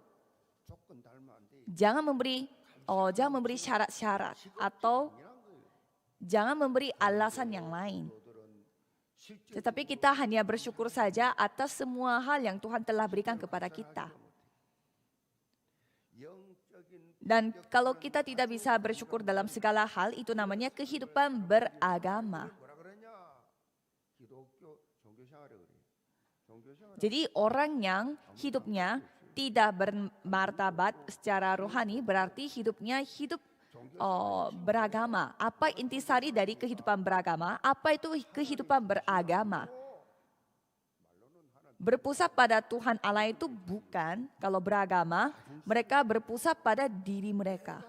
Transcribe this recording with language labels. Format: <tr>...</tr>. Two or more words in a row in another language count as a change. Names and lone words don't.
<id>Jangan memberi syarat-syarat atau jangan memberi alasan yang lain. Tetapi kita hanya bersyukur saja atas semua hal yang Tuhan telah berikan kepada kita. Dan kalau kita tidak bisa bersyukur dalam segala hal, itu namanya kehidupan beragama.</id> <ko>뭐라 그러냐? 기독교 종교 생활을 그래. 종교 생활</ko> <id>Jadi orang yang hidupnya tidak bermartabat secara rohani berarti hidupnya hidup beragama. Apa intisari dari kehidupan beragama? Apa itu kehidupan beragama? Berpusat pada Tuhan Allah itu bukan, kalau beragama, mereka berpusat pada diri mereka.</id>